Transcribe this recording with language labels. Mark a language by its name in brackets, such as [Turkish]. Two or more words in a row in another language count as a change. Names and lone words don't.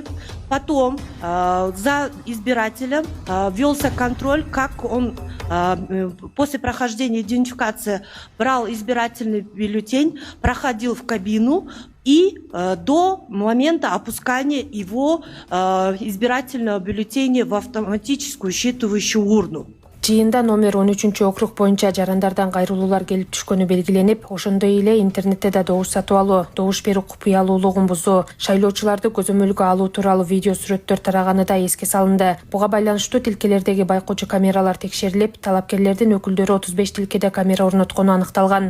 [Russian] Потом за избирателем велся контроль, как он после прохождения идентификации брал избирательный бюллетень, проходил в кабину и до момента опускания его избирательного бюллетеня в автоматическую считывающую урну. [Kyrgyz] Жыйында номер 13 округ боюнча жарандардан кайрылуулар келип түшкөнү белгиленип, ошондой эле интернетте да добуш сатып алуу, добуш берүү купуялуулугун бузуу, шайлоочуларды көзөмөлгө алуу тууралуу видео сүрөттөр тараганы да эске салынды. Буга байланыштуу тилкелердеги байкоочу камералар текшерилип, талапкерлердин өкүлдөрү 35 тилкеде камера орноткону аныкталган.